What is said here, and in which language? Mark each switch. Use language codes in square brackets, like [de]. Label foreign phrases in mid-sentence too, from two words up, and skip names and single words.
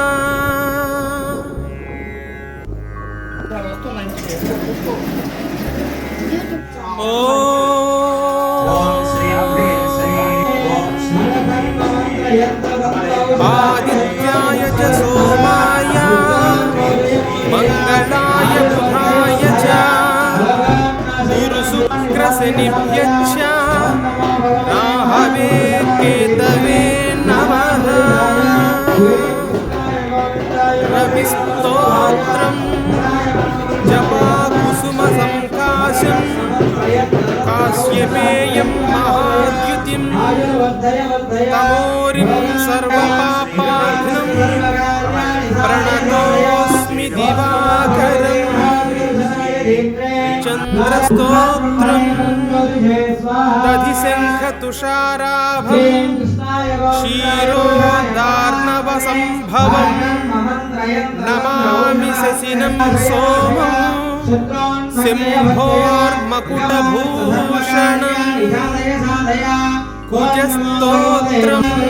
[sa] ఆదిత్యాయ చ సోమాయ మంగళాయ బుధాయ చ గురు శుక్ర శనిభ్యశ్చ రాహవే కేతవే నమః రవిస్తోత్రం జపా కుసుమ సంకాశం కాశ్యపేయం మహాద్యుతిం तमोरिं सर्वपापाघ्नं प्रणतोऽस्मि दिवाकरम् चन्द्रस्तोत्रम् दधिशङ्खतुषाराभम् क्षीरोदार्णवसम्भवम् नमामि शशिनं सोमम् सिंहोर्मकुटभूषणम् कुजस्तोत्रम्